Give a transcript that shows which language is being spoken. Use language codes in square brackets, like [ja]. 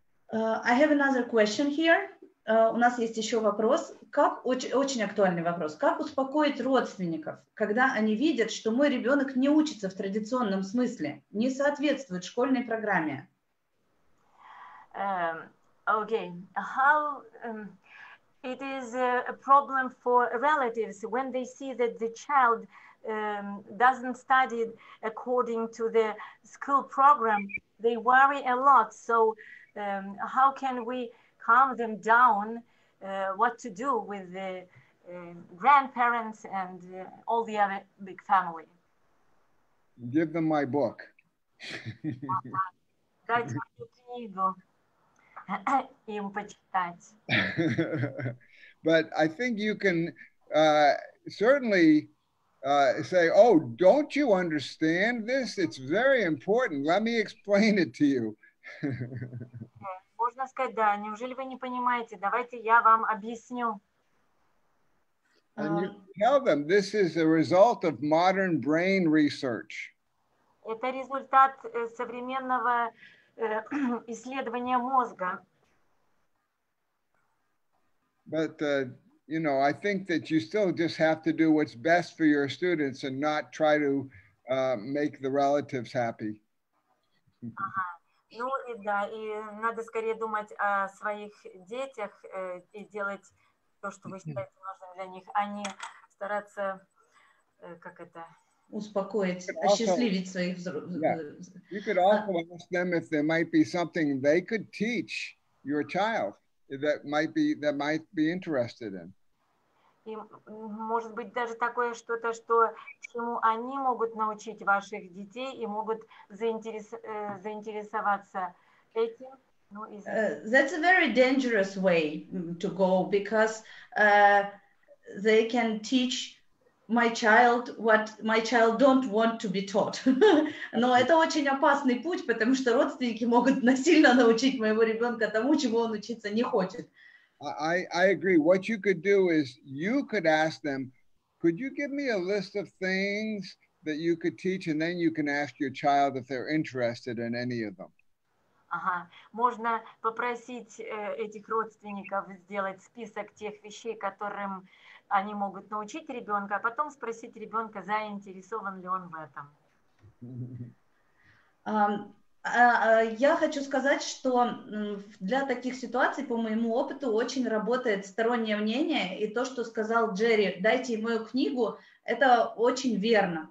[en] I have another question here. [ru] У нас есть еще вопрос, очень актуальный вопрос. Как успокоить родственников, когда они видят, что мой ребенок не учится в традиционном смысле, не соответствует школьной программе? [en] Okay, how it is a problem for relatives when they see that the child doesn't study according to the school program. They worry a lot. So how can we calm them down, what to do with the grandparents and all the other big family? Give them my book. [ru] Дайте мне книгу им почитать. [en] But I think you can certainly say, oh, don't you understand this? It's very important. Let me explain it to you. [ru] Можно сказать, да, неужели вы не понимаете? Давайте я вам объясню. [en] And you tell them this is a result of modern brain research. [ru] Это результат современного исследования мозга. [en] But, you know, I think that you still just have to do what's best for your students and not try to make the relatives happy. [ru] Ну и да, и надо скорее думать о своих детях и делать то, что вы считаете нужным для них, а не стараться, как это... Успокоить, осчастливить своих взрослых. [en] You could also ask them if there might be something they could teach your child that might be interested in. [ru] И может быть даже такое что-то, чему они могут научить ваших детей и могут заинтересоваться этим. [en] That's a very dangerous way to go because they can teach my child what my child don't want to be taught. [ru] Но это очень опасный путь, потому что родственники могут насильно научить моего ребенка тому, чему он учиться не хочет. [en] I agree. What you could do is you could ask them, could you give me a list of things that you could teach, and then you can ask your child if they're interested in any of them? Ага. [ru] Можно попросить этих родственников сделать список тех вещей, которым они могут научить ребенка, а потом спросить ребенка, заинтересован ли он в этом. Я хочу сказать, что для таких ситуаций, по моему опыту, очень работает стороннее мнение, и то, что сказал Джерри, дайте ему мою книгу, это очень верно.